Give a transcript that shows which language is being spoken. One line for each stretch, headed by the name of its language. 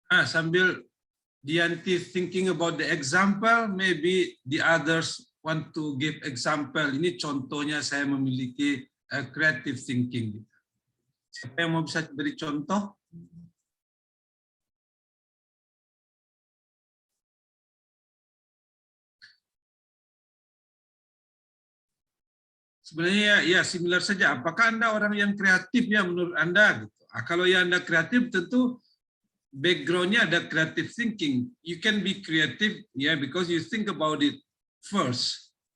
Indonesian: Sambil
English: Dianti thinking about the example, maybe the others want to give example.
Indonesian: Ini contohnya saya memiliki creative thinking. Siapa yang mau bisa beri contoh? Sebenarnya similar saja. Apakah Anda orang yang kreatif menurut Anda? Gitu. Kalau Anda kreatif tentu backgroundnya ada creative thinking.
English: You can be creative because you think about it first.